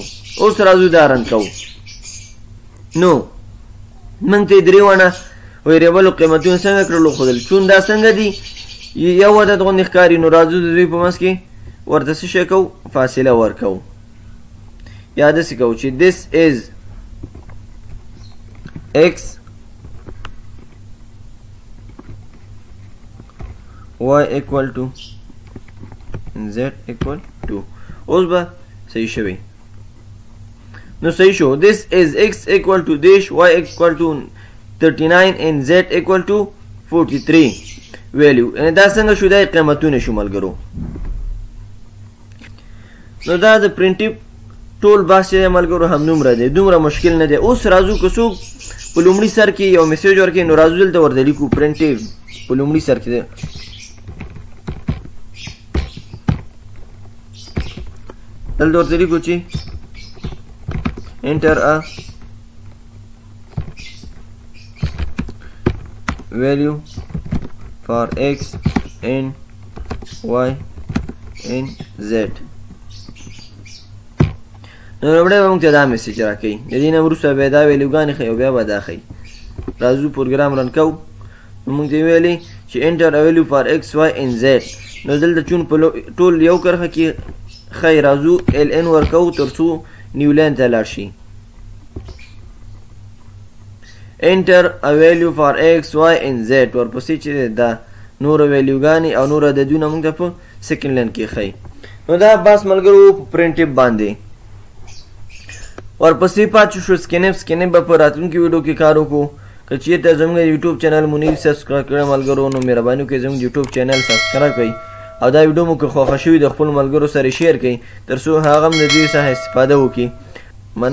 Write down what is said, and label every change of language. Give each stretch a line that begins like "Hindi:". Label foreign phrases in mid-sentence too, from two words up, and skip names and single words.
Pashto: اوس راځو دا رن کوو. نو مونږ ته درې واړه ویریبلو قیمتونه څنګه کړلو ښودل چون دا څنګه دي یو عدد غوندې ښکاري. نو راځو د دوی په منځ کې ورته څه شی کوو فاصله ورکوو یا داسې کوو چې
English: this is x y equal to z equal to.
Pashto: اوس به صحیح شوی. نو صحیح شو
English: this is x equal to this y equal to 39 and z equal to 43 value.
Pashto: یعنی دا څنګه شو دا قیمتونه شو ملګرو. نو دا د پرنټیپ ټول بحث چې ملګرو همدومره دی دومره مشکل نه دی. اوس راځو که څوک په لومړي سر کې یو میسیج ورکړي نو راځو دلته ورته لیکو پرنټیپ په لومړي سر کې دی دلته ورته لیکو چې
English: enter a value for x and y and z.
Pashto: نو وروړی به موږ ته دا میسیج راکوي د دې نه وروسته به دا ویلیوګانې ښیي او بیا به دا ښیي. راځو پروګرام رن کوو نو موږ ته ویلي چې
English: enter a value for x y and z.
Pashto: نو دلته چون په ټول یو کرښه کې ښیي راځو ln ورکوو تر څو
English: new line
Pashto: ته لاړ شي.
English: enter a value for x y and z
Pashto: ورپسې چې دا نور ویلیوګانې او نور عددونه موږ ته په
English: second line
Pashto: کې ښیي. نو دا بس ملګرو په پرنټیپ باندې. ورپسې پاتې شو سکینپ به په راتلونکي ویډیو کې کار وکړو. که چېرته زموږ یوټیوب چینل مو نه وي سبسکرایب کړی ملګرو نو مهرباني وکړئ زموږ یوټیوب چینل سبسکرایب کړئ او دا ویډیو مو که خوښه شوي د خپلو ملګرو سره شیر کړئ تر څو هغه هم د دې څخه استفاده وکړي.